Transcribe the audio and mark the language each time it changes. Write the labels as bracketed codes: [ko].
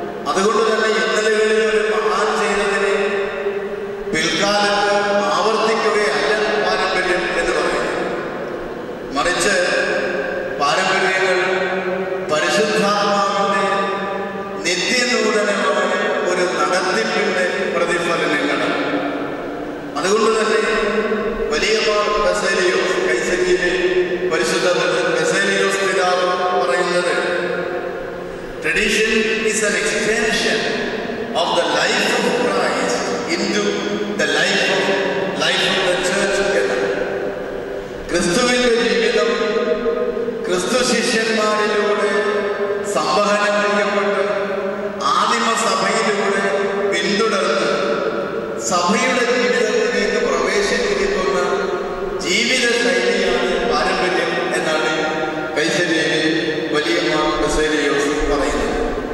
[ml] അതുകൊണ്ട് തന്നെ ഇന്നലകളിൽ ഒരു മഹാൻ ചെയ്തതിനെ പിൽക്കാലത്ത് ആവർത്തിക്കുകയല്ല പാരമ്പര്യം എന്ന് പറയുന്നത്. മറിച്ച് പാരമ്പര്യങ്ങൾ പരിശുദ്ധാത്മാവിന്റെ നിത്യനൂതനമായ ഒരു നടത്തിപ്പിന്റെ പ്രതിഫലനങ്ങളാണ്. അതുകൊണ്ട് തന്നെ വലിയ ബസേലിയോസ്, കൈസരിയിലെ പരിശുദ്ധ ബസേലിയോസ് പിതാവ് പറയുന്നത്, [en] tradition is an extension of the life of Christ into the life of the church [ml] എന്നാണ്. ക്രിസ്തുവിന്റെ ജീവിതം ക്രിസ്തു ശിഷ്യന്മാരിലൂടെ സംവഹനം ചെയ്യപ്പെട്ട് ആദിമ സഭയിലൂടെ പിന്തുടർന്ന് സഭയുടെ ജീവിതത്തിലേക്ക് പ്രവേശിപ്പിക്കുന്ന ജീവിത ശൈലിയാണ് പാരമ്പര്യം എന്നാണ് കൈസരിയിലെ വലിയ ബസേലിയോസ് പറയുന്നത്.